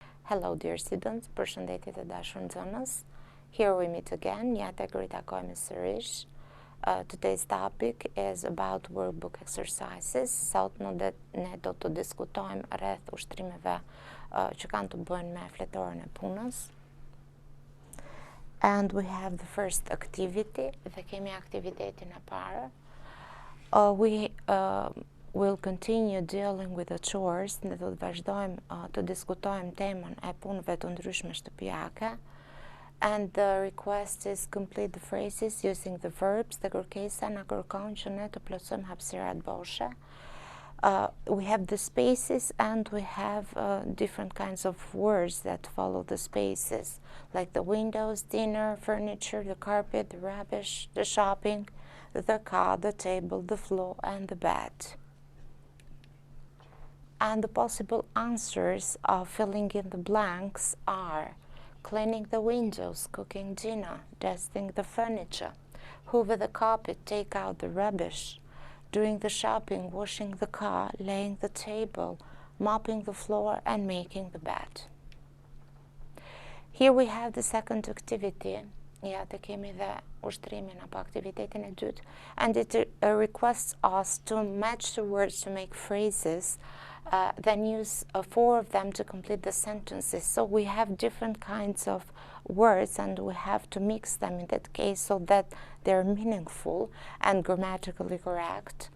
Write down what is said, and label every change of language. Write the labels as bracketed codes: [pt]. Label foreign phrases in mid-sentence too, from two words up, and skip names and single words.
[en] Hello dear students, [sq] përshëndetje të dashur nxënës. [en] Here we meet again, [sq] ja tek ritakojmë sërish. [en] Today's topic is about workbook exercises. [sq] Sot ne do të diskutojmë rreth ushtrimeve që kanë të bëjnë me fletorën e punës. [en] And we have the first activity, [sq] dhe kemi aktivitetin e parë. [en] We'll continue dealing with the chores, [sq] ne do të vazhdojmë të diskutojmë temën e punëve të ndryshme shtëpiake. [en] And the request is complete the phrases using the verbs. [sq] Dhe kërkesa na kërkon që ne të plotësojmë hapësirat boshe. [en] We have the spaces and we have different kinds of words that follow the spaces, like the windows, dinner, furniture, the carpet, the rubbish, the shopping, the car, the table, the floor, and the bed. And the possible answers of filling in the blanks are cleaning the windows, cooking dinner, dusting the furniture, hoover the carpet, take out the rubbish, doing the shopping, washing the car, laying the table, mopping the floor, and making the bed. Here we have the second activity. [sq] Ja, të kemi dhe ushtrimin apo aktivitetin e dytë, [en] and it requests us to match the words to make phrases, then use 4 of them to complete the sentences. So we have different kinds of words and we have to mix them in that case so that they're meaningful and grammatically correct.